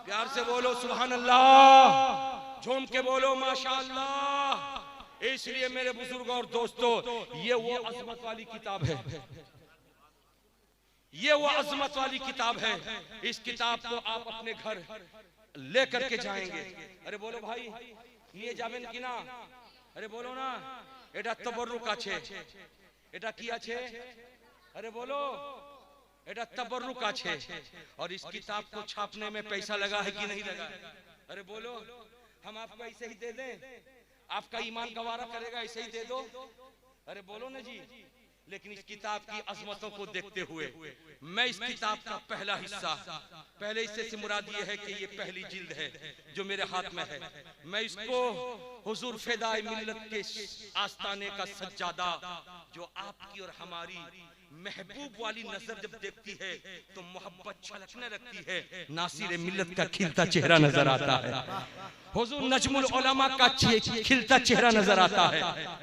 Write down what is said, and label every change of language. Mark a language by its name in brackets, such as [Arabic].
[Hindi] प्यार से बोलो सुभान अल्लाह, झूम के बोलो माशाअल्लाह। इसलिए मेरे बुजुर्ग और दोस्तों, ये वो अजमत वाली किताब है, ये वो अजमत वाली किताब है। इस किताब को आप अपने घर लेकर के जाएंगे। अरे बोलो भाई, [Bangla] নিয়ে যাবেন কিনা? [Hindi] अरे बोलो ना, [Bangla] এটা तबर्रुक আছে, এটা কি আছে? [Hindi] अरे बोलो, [Bangla] এটা तबर्रुक আছে। [Hindi] और इस किताब को छापने में पैसा लगा है कि नहीं लगा? अरे बोलो, हम आपको ऐसे ही दे दें? आपका ईमान गवारा करेगा ऐसे ही दे दो? अरे बोलो ना जी। लेकिन इस किताब की अजमतों को देखते हुए मैं इस किताब का पहला हिस्सा, पहले हिस्से से मुराद ये है कि ये पहली जिल्द है जो मेरे हाथ में है, मैं इसको हुजूर फिदाई मिल्लत के आस्ताने का सज्जादा जो आपकी और हमारी महबूब वाली नजर जब देखती है तो मोहब्बत छलकने लगती है, नासिर मिल्लत का खिलता चेहरा नजर आता है, हुजूर नजमुल उलमा का खिलता चेहरा नजर आता है।